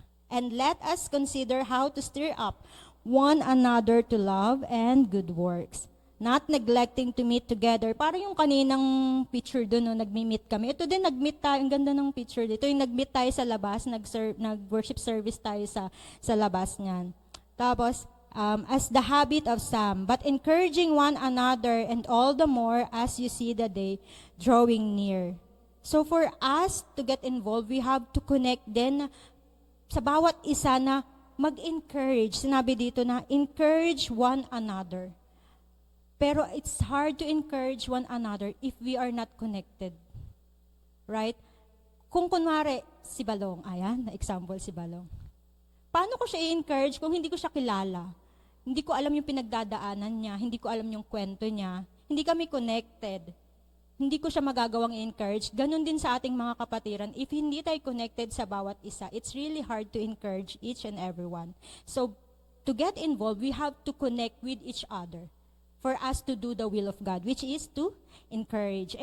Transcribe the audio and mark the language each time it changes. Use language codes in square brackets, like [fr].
[en] And let us consider how to stir up one another to love and good works, not neglecting to meet together. [tl] Parang yung kaninang picture doon, no, nagmi-meet kami. Ito din, nag-meet tayo. Ang ganda ng picture dito. Yung nag-meet tayo sa labas, nag-worship service tayo sa labas niyan. [en] Tapos, as the habit of some, but encouraging one another, and all the more as you see the day drawing near. So for us to get involved, we have to connect [tl] din sa bawat isa na [en] mag-encourage. [tl] Sinabi dito na [en] encourage one another. Pero it's hard to encourage one another if we are not connected. Right? [tl] Kung kunwari, si Balong, ayan, example si Balong. Paano ko siya i-encourage kung hindi ko siya kilala? Hindi ko alam yung pinagdadaanan niya, hindi ko alam yung kwento niya, hindi kami connected. Hindi ko siya magagawang i-encourage. Ganon din sa ating mga kapatiran. [en] If [tl] hindi tayo [en] connected [tl] sa bawat isa, [en] it's really hard to encourage each and everyone. So, to get involved, we have to connect with each other for us to do the will of God, which is to encourage.